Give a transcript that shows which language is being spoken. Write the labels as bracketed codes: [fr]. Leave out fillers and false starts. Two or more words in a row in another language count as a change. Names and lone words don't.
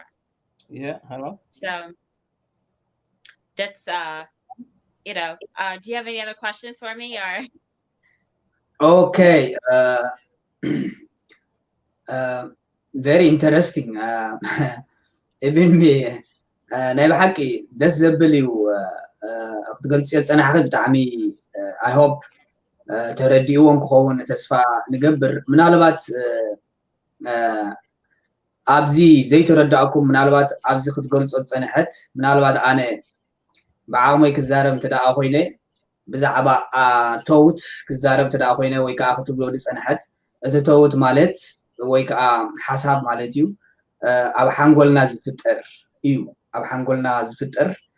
[en] Yeah, hello. So that's do you have any other questions for me, or? Okay. Very interesting. Even me [ti] ናይ ብሓቂ ደስ ዘብል እዩ ክትገልፅ ፀናሕኺ ብጣዕሚ [en] I hope [ti] ተረዲእዎን ክኸውን ተስፋ ንገብር ምናልባት ኣብዚ ዘይተረዳእኩም ምናልባት ኣብዚ ክትገልፆ ፀንሐት ምናልባት ኣነ ብዓቕመይ ክዛረብ እንተደኣ ኮይነ ብዛዕባ ተውት ክዛረብ እንተደኣ ኮይነ ወይ ከዓ ክትብሎ ዝፀንሐት እቲ ተውት ማለት ወይ ከዓ ሓሳብ ማለት እዩ ኣብ ሓንጎልና ዝፍጠር እዩ ኣብ ሓንጎልና ዝፍጠር